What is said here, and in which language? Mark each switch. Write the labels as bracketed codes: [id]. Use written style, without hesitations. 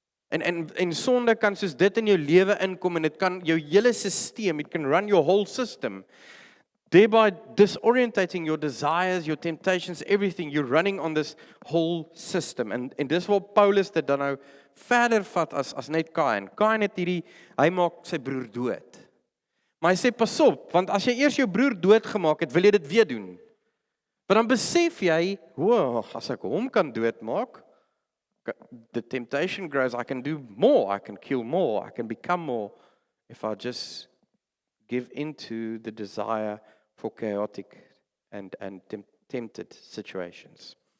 [af] En sonde kan soos dit in jou lewe inkom en dit kan jou hele systeem, [en] it can run your whole system. Thereby disorientating your desires, your temptations, everything. You're running on this whole system. [af] En dis waar Paulus dit dan nou verder vat as net Kain. Kain het hy maak sy broer dood. Maar hy sê pas op, want as jy eers jou broer doodgemaak het, wil jy dit weer doen. Maar dan besef jy, as ek hom kan doodmaak, [en] the temptation grows, I can do more, I can kill more, I can become more, if I just give into the desire for chaotic and tempted situations.